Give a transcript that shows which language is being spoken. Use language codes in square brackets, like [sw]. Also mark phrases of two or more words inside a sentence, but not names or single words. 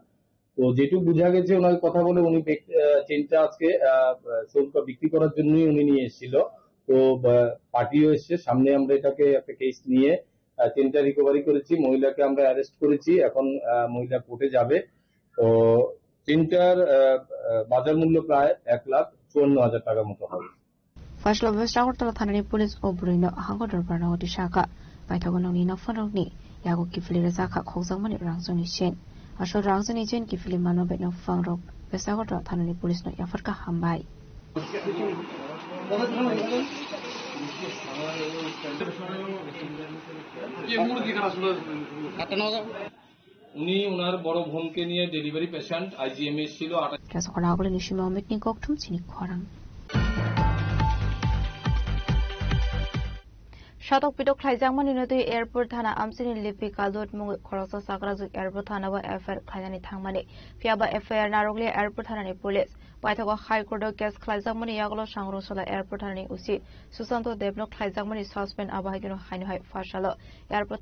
[bn] তো যেটুকু বোঝা গেছে ওনাকে কথা বলে উনি চেনটা আজকে বিক্রি করার জন্যই উনি নিয়ে এসেছিল। তো পার্টিও এসছে সামনে, আমরা এটাকে একটা কেস নিয়ে চেনটা রিকভারি করেছি, মহিলাকে আমরা অ্যারেস্ট করেছি। এখন মহিলা কোর্টে যাবে। তো চেনটার বাজার মূল্য প্রায় 1,54,000 টাকার মতো হবে। [trp] Fashlo Vestagotola Thanani Police Obrino Hangodor Barnagoti Shaka Baitagononi Nafanogni Yago Kifli Zaka Khozamani Rangzoni Shen Asho Rangzoni Jen Kifli Manobe no Fangrok Vestagotola Thanani Police no Yafarka Hambai [bn] উনি ওনার বড় বোনকে নিয়ে ডেলিভারি পেশেন্ট আইজিএমএ ছিল। [trp] Kasakolagoli Nishima Mitni Goktum Sini Kwarang Shatok Pidok Klaijangmani Nodui Airport Thana Amsini Lipi Kalot Mungu Korosa Sakrazu Airport Thana wa FR Klaijani Thangmani Fiaba FR Narogli Airport Thana Police Paithago [en] High Court Case [trp] Klaijangmani Yaglo Shangro Sola Airport Thana Usi Susanto Devno Klaijangmani Suspend Abahigino Hainhai Fashalo Airport